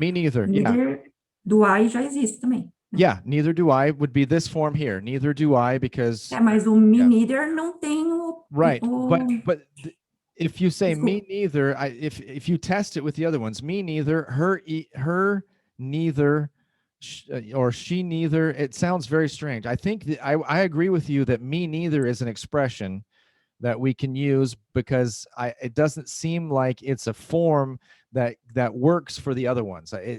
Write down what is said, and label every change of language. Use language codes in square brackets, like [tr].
[en] Neither do I [pt] já existe também. [en] Yeah, neither do I would be this form here. Neither do I because. [pt] Mas o me neither não tem o. [en] Right, but if you say me neither, if you test it with the other ones, me neither, her neither, or she neither, it sounds very strange. I think that I agree with you that me neither is an expression that we can use because it doesn't seem like it's a form that works for the other ones.